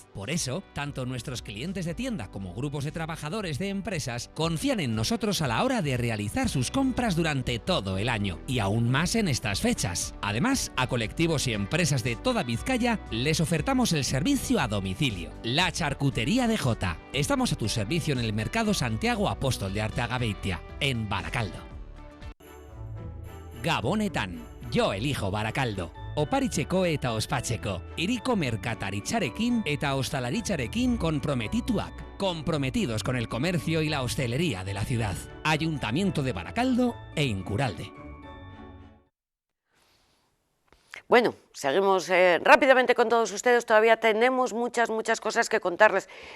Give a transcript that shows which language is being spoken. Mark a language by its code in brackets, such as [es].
[es] Por eso, tanto nuestros clientes de tienda como grupos de trabajadores de empresas confían en nosotros a la hora de realizar sus compras durante todo el año, y aún más en estas fechas. Además, a colectivos y empresas de toda Vizcaya les ofertamos el servicio a domicilio. La charcutería de Jota. Estamos a tu servicio en el Mercado Santiago Apóstol de Arteagabeitia, en Baracaldo. [eu] Gabonetan. [es] Yo elijo Barakaldo. [eu] Oparitzeko eta ospatzeko. Hiriko merkataritzarekin eta ostalaritzarekin konprometituak. [es] Comprometidos con el comercio y la hostelería de la ciudad. Ayuntamiento de Baracaldo e Incuralde. Bueno, seguimos rápidamente con todos ustedes, todavía tenemos muchas cosas que contarles.